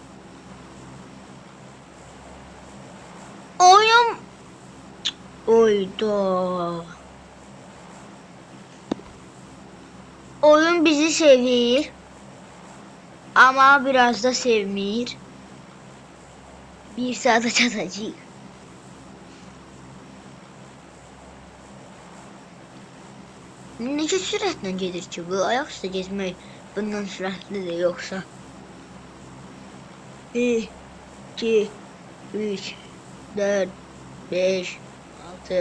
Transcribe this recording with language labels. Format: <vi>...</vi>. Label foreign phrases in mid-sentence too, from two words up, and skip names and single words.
<tr>Oyun. Oyda. Oyun bizi seviyor. Ama biraz da sevmiyor. Bir saate çatacağız.</tr> <az>Necə sürətlə gedir ki bu? Ayaq üstə gezmək bundan sürətlidir yoxsa? 1, 2, 3, 4, 5, 6.</az>